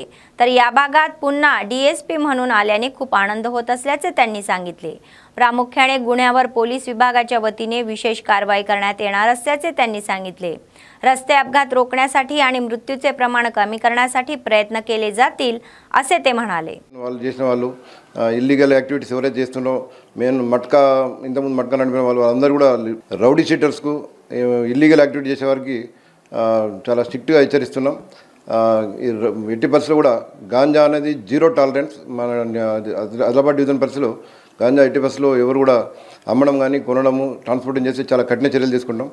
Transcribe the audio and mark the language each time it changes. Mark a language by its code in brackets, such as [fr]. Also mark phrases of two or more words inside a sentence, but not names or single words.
[mr] तर या भागात पुन्हा DSP म्हणून आल्याने खूप आनंद होत असल्याचे त्यांनी सांगितले। प्रामुख्याने गुन्ह्यावर पोलीस विभागाच्या वतीने विशेष कारवाई करण्यात येणार असल्याचे त्यांनी सांगितले। रस्ते अपघात रोखण्यासाठी आणि मृत्यूचे प्रमाण कमी करण्यासाठी प्रयत्न केले जातील असे ते म्हणाले। [te] వాళ్ళు చేసిన వాళ్ళు [en] illegal activities [te] ఎవరైతే చేస్తున్నారో మెయిన్ మట్కా ఇంతకుముందు మట్కా నడిపిన వాళ్ళందరూ కూడా రౌడీ షీటర్స్కు [en] illegal activity [te] చేసే వారికి చాలా స్ట్రిక్ట్గా హెచ్చరిస్తున్నాం। ఎట్టి పరిస్థితుల్లో కూడా గాంజా అనేది [en] zero tolerance [te] మన ఆదిలాబాద్ డివిజన్ పరిస్థితిలో గాంజా ఎట్టి పరిస్థితుల్లో ఎవరు కూడా అమ్మడం కానీ కొనడము ట్రాన్స్పోర్టింగ్ చేసి చాలా కఠిన చర్యలు తీసుకుంటాం।